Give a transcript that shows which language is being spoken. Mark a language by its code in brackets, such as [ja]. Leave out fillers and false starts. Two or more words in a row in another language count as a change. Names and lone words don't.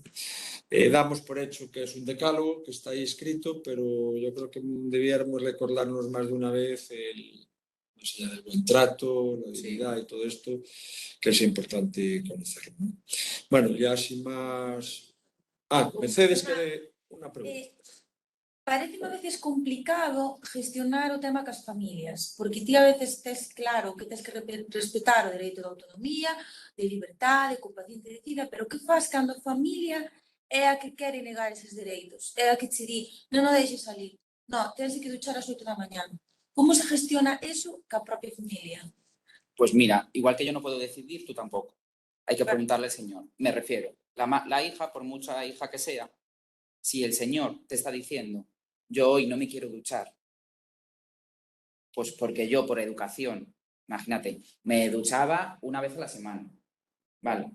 [es] Damos por hecho que es un decálogo, que está ahí escrito, pero yo creo que debiéramos recordarnos más de una vez más allá del buen trato, la dignidad y todo esto, que es importante conocerlo, ¿no? Bueno, ya sin más... Mercedes, quiere una pregunta. [gl] Parece a veces complicado gestionar o tema cas familias, porque ti a veces tes claro que tes que respetar o dereito de autonomía, de liberdade, que o paciente decida, pero que faz cando a familia é a que quere negar eses dereitos, é a que che di, non o deixes salir, non, tens que duchar ás 8 da mañá. Como se gestiona eso ca propia familia? [es] Pues mira, igual que yo no puedo decidir, tú tampoco. Hay que preguntarle al Señor. Me refiero, la hija, por mucha hija que sea, si el Señor te está diciendo yo hoy no me quiero duchar, pues porque yo por educación, imagínate, me duchaba una vez a la semana, ¿vale?